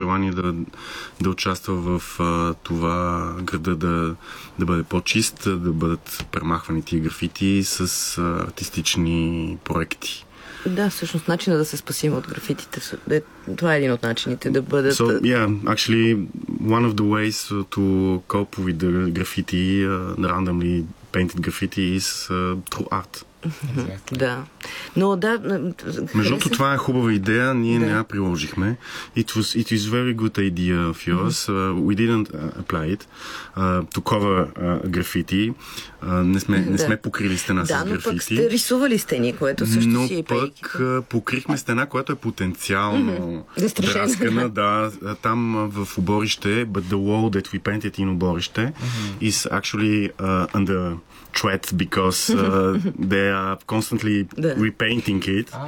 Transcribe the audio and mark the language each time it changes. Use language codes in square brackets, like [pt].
[bg] желание да, да участва в това града да, да бъде по-чист, да бъдат премахвани тия графити с артистични проекти. Да, всъщност начина да се спасим от графитите, това е един от начините да бъдат... [en] So, yeah, actually, one of the ways to cope with the graffiti, randomly painted graffiti, is through art. Exactly. [bg] Да. Но да... Между другото, това е хубава идея, ние не я приложихме. [en] It was very good idea of yours. We didn't apply it to cover graffiti. [bg] Не сме покрили стена с графити. Да, но пък сте рисували стени, което също но си е пък покрихме стена, която е потенциално драскана. Да, там в оборище, [en] but the wall that we painted in оборище is actually under... threat because they are constantly repainting it.